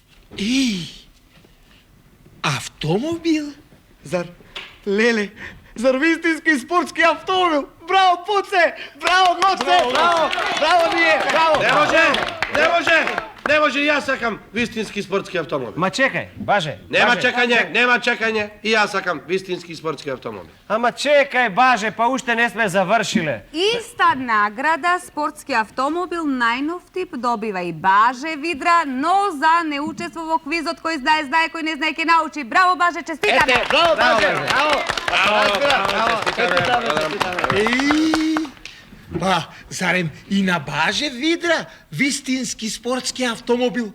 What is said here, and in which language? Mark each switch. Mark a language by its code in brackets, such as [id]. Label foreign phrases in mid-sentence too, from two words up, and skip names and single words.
[mk] Автомобил? Зар, леле, зар вистински спортски автомобил? Браво, Пуце! Браво, Гоце! Браво ние! Браво! Не може, и јас сакам вистински спортски автомобил. Ма чекај, Баже. Нема чекање, и јас сакам вистински спортски автомобил. Ама чекај, Баже, па уште не сме завршиле. Иста награда, спортски автомобил, најнов тип, добива и Баже Видра, но за не учество во квизот кој знае, знае, кој не знае, ке научи. Браво, Баже, честитаме! Браво, Баже! Па, зарем и на Баже Видра вистински спортски автомобил?